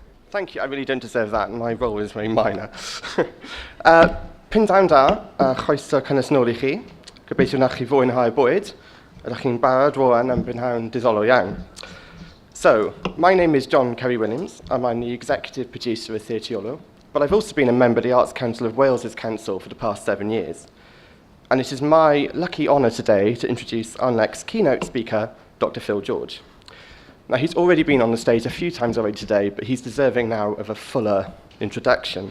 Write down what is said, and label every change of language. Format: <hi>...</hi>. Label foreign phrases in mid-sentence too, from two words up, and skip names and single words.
<en>Thank you, I really don't deserve that, and my role is very minor.</en> <cy>Pyn da, chroeso cynnes nôl I chi. Gobeithio na chi fwynhau bwyd. Ydych chi'n barod rwan am brynhawn diddorol iawn.</cy> <en>So, my name is John Kerry-Williams, and I'm the executive producer of Theatreolo, but I've also been a member of the Arts Council of Wales's Council for the past 7 years. And it is my lucky honour today to introduce our next keynote speaker, Dr. Phil George. Now, he's already been on the stage a few times already today, but he's deserving now of a fuller introduction.</en>